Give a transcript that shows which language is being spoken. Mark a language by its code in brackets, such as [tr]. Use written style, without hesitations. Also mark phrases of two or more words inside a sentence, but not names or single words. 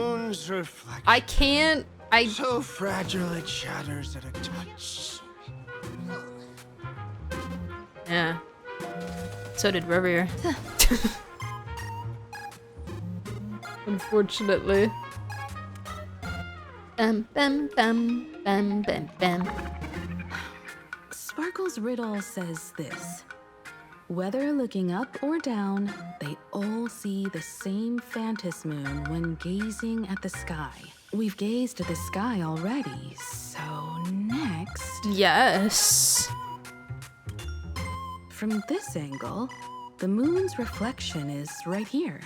[en] Moon's reflection. I can't So fragile it shatters at a touch. Yeah. So did Rivier. Unfortunately. Bam, bam, bam, bam, bam, bam. Sparkle's riddle says this. Whether looking up or down, they all see the same phantom moon when gazing at the sky. We've gazed at the sky already, so next... Yes. From this angle, the moon's reflection is right here.